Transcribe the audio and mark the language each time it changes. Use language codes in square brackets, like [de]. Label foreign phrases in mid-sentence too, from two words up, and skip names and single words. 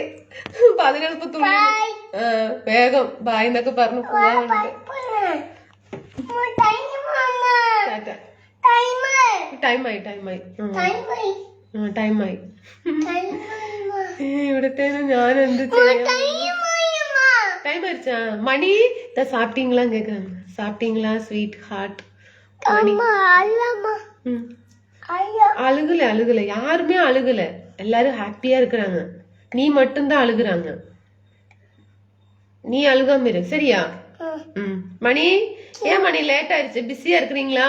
[ml] അപ്പൊ അതിനെളുപ്പത്തുള്ളൂ. വേഗം ബായ് എന്നൊക്കെ പറഞ്ഞു പോകാൻ വേണ്ടി. ടൈമായി. ഇവിടത്തേനും ഞാൻ എന്ത് ചെയ്യാം? [ta] டைம் ஆயிடுச்சா? மணி சாப்பிட்டீங்களான்னு கேக்குறாங்க. சாப்பிட்டீங்களா [en] sweet heart? [ta] அழுகல யாருமே அழுகல. எல்லாரும் ஹாப்பியா இருக்கிறாங்க. நீ மட்டும்தான் அழுகுறாங்க. நீ அழுகாம இரு சரியா? மணி ஏன் மணி லேட் ஆயிடுச்சு? பிஸியா இருக்கிறீங்களா?